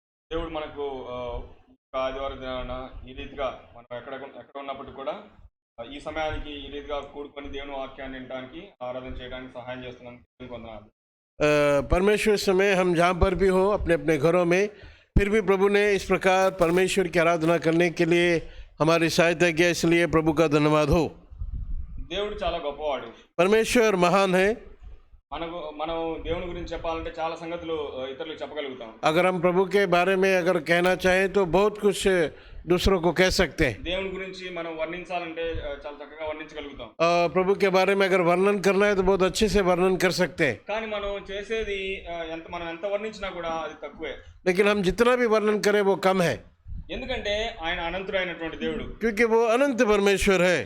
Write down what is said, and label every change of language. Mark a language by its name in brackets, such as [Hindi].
[Telugu] దేవుడు మనకు ఆదివారం దినాన ఈ రీతిగా మనం ఎక్కడ ఉన్నప్పటికీ కూడా ఈ సమయానికి ఈ రీతిగా కూడుకొని దేవుని వాక్యాన్ని వినడానికి ఆరాధన చేయడానికి సహాయం చేస్తున్నాను. దేవునికి వందనాలు. [Hindi] परमेश्वर समय हम जहाँ पर भी हो अपने अपने घरों में, फिर भी प्रभु ने इस प्रकार परमेश्वर की आराधना करने के लिए हमारी सहायता किया, इसलिए प्रभु का धन्यवाद हो। [Telugu] దేవుడు చాలా గొప్పవాడు. [Hindi] परमेश्वर महान है। [Telugu] మనం దేవుని గురించి చెప్పాలంటే చాలా సంగతులు ఇతరులకు చెప్పగలుగుతాం. [Hindi] अगर हम प्रभु के बारे में अगर कहना चाहें तो बहुत कुछ दूसरों को कह सकते हैं। [Telugu] దేవుని గురించి మనం వర్ణించాలంటే చాలా చక్కగా వర్ణించగలుగుతాం. [Hindi] प्रभु के बारे में अगर वर्णन करना है तो बहुत अच्छे से वर्णन कर सकते हैं। [Telugu] కానీ మనం చేసేది మనం ఎంత వర్ణించినా కూడా అది తక్కువే. [Hindi] लेकिन हम जितना भी वर्णन करें वो कम है, [Telugu] ఎందుకంటే ఆయన అనంతుడైనటువంటి దేవుడు. [Hindi] क्योंकि वो अनंत परमेश्वर है।